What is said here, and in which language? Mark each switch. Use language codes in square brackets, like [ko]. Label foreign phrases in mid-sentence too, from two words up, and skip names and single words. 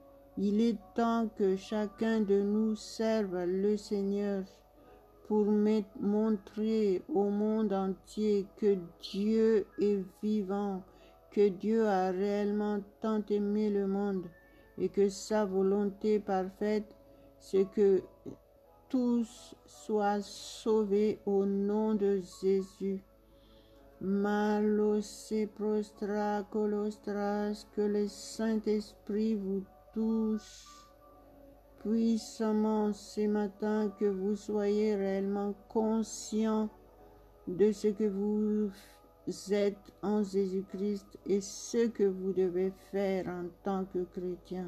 [fr] Il est temps que chacun de nous serve le Seigneur pour montrer au monde entier que Dieu est vivant, que Dieu a réellement tant aimé le monde et que sa volonté parfaite, c'est que tous soient sauvés au nom de Jésus. Malos et prostra colostras, que le Saint-Esprit vous touche puissamment ce matin, que vous soyez réellement conscients de ce que vous êtes en Jésus-Christ et ce que vous devez faire en tant que chrétien.